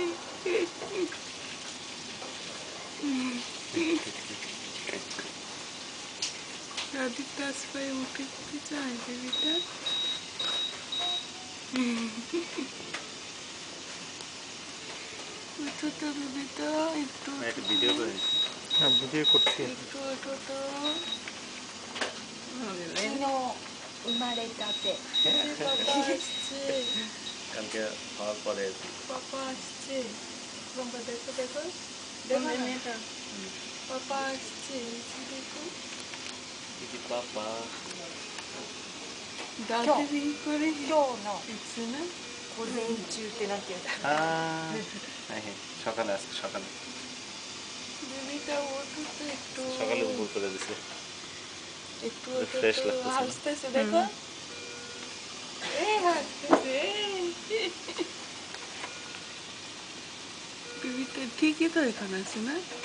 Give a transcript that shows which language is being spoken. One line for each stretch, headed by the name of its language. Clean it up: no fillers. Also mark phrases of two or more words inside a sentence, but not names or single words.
Bangla: দাদির টাচ হয়ে উঠে চায় বেবিটা। ছোট বেবিটা একটু একটা ভিডিও করে ভিডিও করছি একটু ওঠো তো।
Japanese: 昨日生まれたて
Bangla: পাপা আসছে কালকে হওয়ার পরে পাপা আসছে। বাবা দেখো দেখো দেখো না এটা পাপা আসছে দেখো দিদি পাপা দাদি করে
Japanese: 今日の
Bangla: দিচ্ছে না।
Japanese: 午前中ってなんていうんだ
Bangla: হ্যাঁ হ্যাঁ সকালে আজকে সকালে বেবিটা ওঠো তো একটু সকালে উপর করে দিছে একটু ওঠো ফ্রেশ তো। লাগতেছে না? হাসতেছে দেখো এই হাসতেছে বেবিটা ঠিকই তো এখানে আছে না।